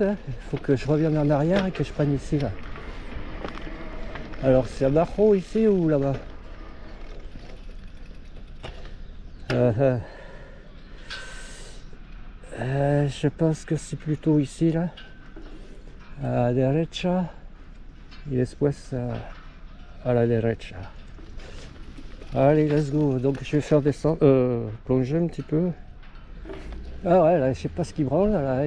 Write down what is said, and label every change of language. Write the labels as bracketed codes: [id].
[fr] Il faut que je revienne en arrière et que je prenne ici là. Alors c'est abajo ici ou là-bas? Je pense que c'est plutôt ici là. [es] A la derecha y después a la derecha. [fr] Allez, [en] let's go. [fr] Donc je vais faire descendre, plonger un petit peu. Ah ouais, là, je sais pas ce qu'ils branlent là.